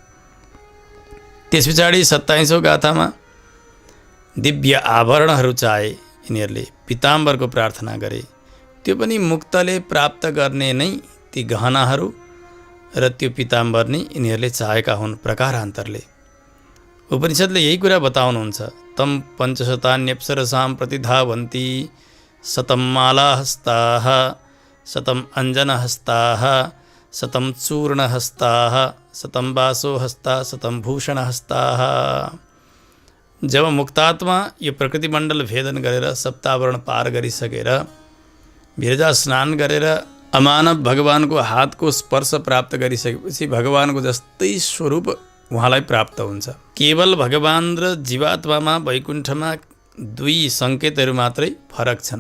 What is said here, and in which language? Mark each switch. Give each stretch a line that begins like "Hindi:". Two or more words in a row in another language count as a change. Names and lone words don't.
Nepali: त्यस पछाडि 27औं गाथामा दिव्य आभरणहरू चाहे यिनीहरूले, पीताम्बरको प्रार्थना गरे। त्यो पनि मुक्तले प्राप्त गर्ने नै ती गहनाहरू र त्यो पीताम्बर नै यिनीहरूले चाहेका हुन् प्रकारान्तरले। उपनिषद्ले यही कुरा बताउनुहुन्छ।
Sanskrit: तम पञ्चशतान्यप्सरसां प्रतिधावन्ति शतं मालाहस्ताः शतम अंजनहस्ताः शतम चूर्णहस्ताः शतम वासोहस्ता शतम भूषणहस्ताः।
Nepali: जब मुक्तात्मा यो प्रकृति मण्डल भेदन गरेर सप्तावरण पार गरिसकेर विरजा स्नान गरेर अमानव भगवानको हातको स्पर्श प्राप्त गरिसकेपछि भगवानको जस्तै स्वरूप उहाँलाई प्राप्त हुन्छ। केवल भगवान र जीवात्मामा वैकुण्ठमा दुई सङ्केतहरू मात्रै फरक छन्।